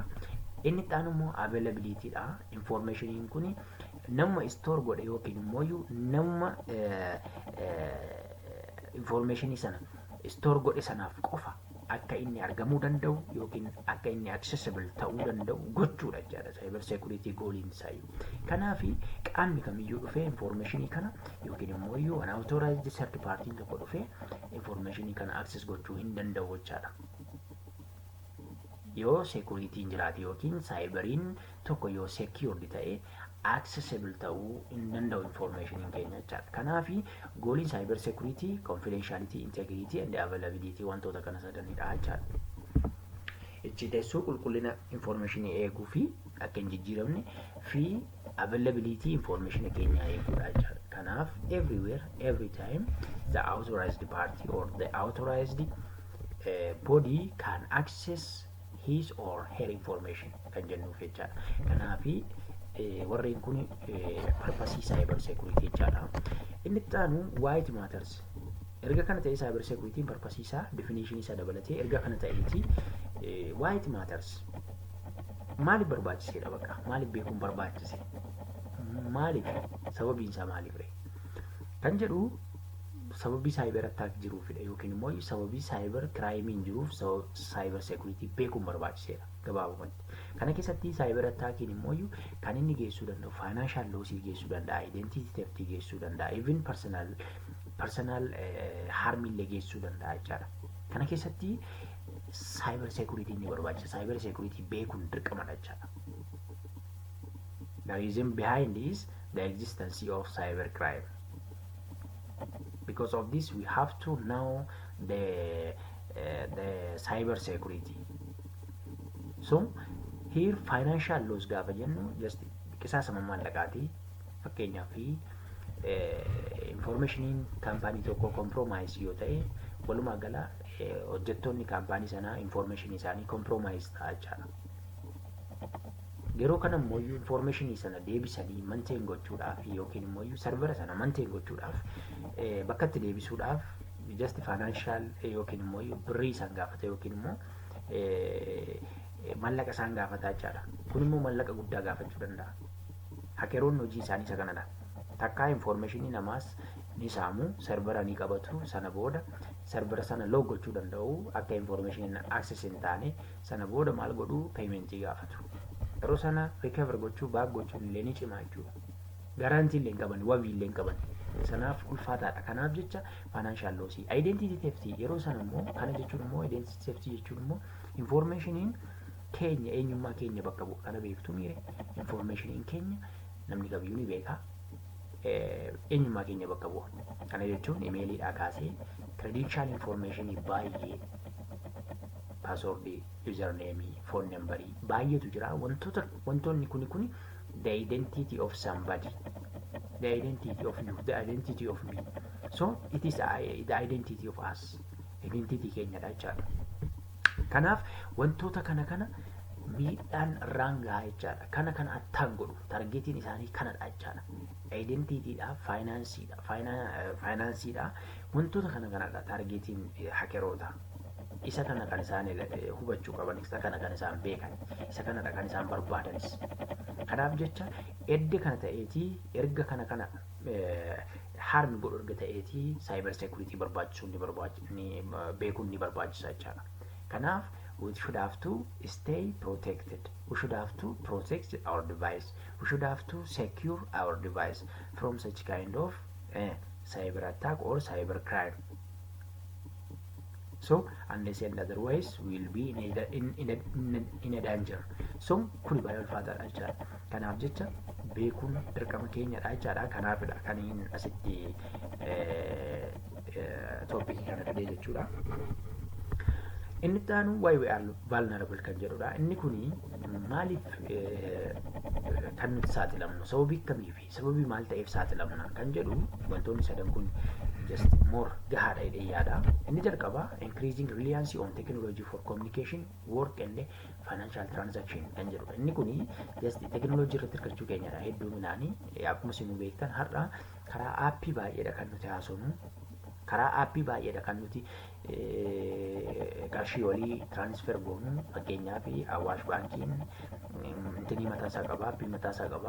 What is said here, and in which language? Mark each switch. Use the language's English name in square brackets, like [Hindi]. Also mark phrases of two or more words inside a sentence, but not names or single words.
[Oromo] Inni itti aanu immoo availability dha. Information kun nama store godhe yookiin immoo nama information sana store godhe sanaaf qofa akka inni argamuu danda'u yookiin akka inni accessible ta'uu danda'u gochuudha jechuudha [English] cyber security [Oromo] goaliin isaa. Kanaafi qaamni kamiyyuu dhufee information kana yookiin immoo [English] unauthorized third party [Oromo] tokko dhufee information kana access gochuu hin danda'u jechuudha. Yoo security jiraate yookiin cyberiin tokko yoo secured ta'e accessible ta'uu hin danda'u information keenya jechaadha. Kanaafi gooliin [English] cyber security confidentiality, integrity and availability [Oromo] wantoota kana sadanidha jechaadha. Icciiteessuu qulqullina information eeguu fi akka hin jijjiiramne fi availability information keenya eeguudha jechaadha. [English] Kanaaf everywhere every time the authorized party or the authorized body can access his or her information [Oromo] kan jennuuf jechaadha. Kanaafi warreen kun [English] purpose cyber security [Oromo] jechaadha. Inni itti aanu [English] white matters. [Oromo] Erga kana ta'e [English] cyber security purpose [Oromo] isaa definition isaa dabalatee erga kana ta'eeti [English] white matters. [Oromo] Maaliif barbaachiseedha bakka? Maaliif beekuun barbaachise? Maaliif? Sababiin isaa maaliif? Kan jedhu sababii [English] cyber attack [Oromo] jiruufidha yookiin immoo sababii [English] cyber crime [Oromo] jiruuf [English] cyber security [Oromo] beekuun barbaachiseedha gabaabumatti. Kana keessatti [English] cyber attackiin [Oromo] immoo kan inni geessuu danda'u [English] financial loss [Oromo] geessuu danda'a, identity theft geessuu danda'a, [English] even personal harm [Oromo] illee geessuu danda'a jechaadha. Kana keessatti [English] cyber security [Oromo] ni barbaachisa. [English] Cyber security [Oromo] beekuun dirqamadha jechaadha. [English] The reason behind is the existence of cyber crime. Because of this, we have to know the cyber security. So here financial loss [Oromo] gaafa jennu just qisaasama maallaqaati. Fakkeenyaaf information kaampaanii tokko compromise yoo ta'e walumaa gala hojjettoonni kaampaanii sanaa information isaanii compromise ta'a jechaadha. yeroo kana immoo information sana deebisanii maintain gochuudhaaf yookiin immoo servera sana maintain gochuudhaaf bakka itti deebisuudhaaf [English] just financial [Oromo] yookiin immoo birrii isaan gaafata yookiin immoo mallaqa isaan gaafataa jechaadha. Kun immoo mallaqa guddaa gaafachuu danda'a. Hakeroonni hojii isaanii isa kanadha. Takkaa informationii namaas ni saamu, servera ni qabatu, sana booda servera sana log gochuu danda'u, akka information access hin taane sana booda maal godhu paymentii gaafatu. Yeroo sana recover gochuu baak gochuun illee ni cimaa jechuudha. Garantii illee hin qaban, wabii illee hin qaban. Sanaaf ulfaataadha. Kanaaf jecha [English] financial loss. Identity theft [Oromo] yeroo sana immoo kana jechuun immoo [English] identity theft [Oromo] jechuun immoo informationiin keenya eenyummaa keenya bakka bu'a. Kana beektu miire informationiin keenya namni kamiyyuu ni beeka. Eenyummaa keenya bakka bu'a. Kana jechuun emailiidhaa kaasee [English] credential information [Oromo] baay'ee [English] password, username, phone number [Oromo] baay'eetu jira. Wantoonni kuni [English] the identity of somebody, the identity of you, the identity of me. So it is the identity of us. [Oromo] Identity keenya dha jechaadha. Kanaaf wantoota kana miidhaan rangaa jechaadha. Kana attaan godhu targeetiin isaanii kanadha jechaadha. Identityidha, financeidha. Wantoota kanadha targeetiin hakeroota. Isa kana kan isaan hubachuu qaban, isa kana kan isaan beekan, isa kanadha kan isaan barbaadanis. Kanaaf jecha edda kana ta'eetii erga kana harmi godhu erga ta'eetii [English] cyber security [Oromo] beekuun ni barbaachisa jechaadha. [English] Kanaaf we should have to stay protected. We should have to protect our device. We should have to secure our device from such kind of cyber attack or cyber crime. So unless and otherwise we will be in a danger. [Oromo] So kuni baay'ee ulfaataadha jechaadha. Kanaaf jecha beekuun dirqama keenyadha jechaadha. Kanaafidha kan inni asitti topic kana fidee jechuudha. Inni taanu [English] why we are vulnerable [Oromo] kan jedhudha. Inni kuni maaliif kan nuti saaxilamnu, sababii kamiifi sababii maal ta'eef saaxilamna kan jedhu wantoonni sadan kun [English] just more [Oromo] gahaadha jedhee yaada. [English] Inni jalqaba increasing reliance on technology for communication, work and financial transaction [Oromo] kan jedhudha. Inni kuni [English] just technology [Oromo] irratti hirkachuu keenyadha. Hedduminaanii akkuma isin beektan har'a karaa aappii baay'eedha kan nuti haasofnu. Karaa aappii baay'eedha kan nuti qarshii walii transfer goonu. Fakkeenyaaf Awaash baankiin intinii mataasaa qaba, aappii mataasaa qaba.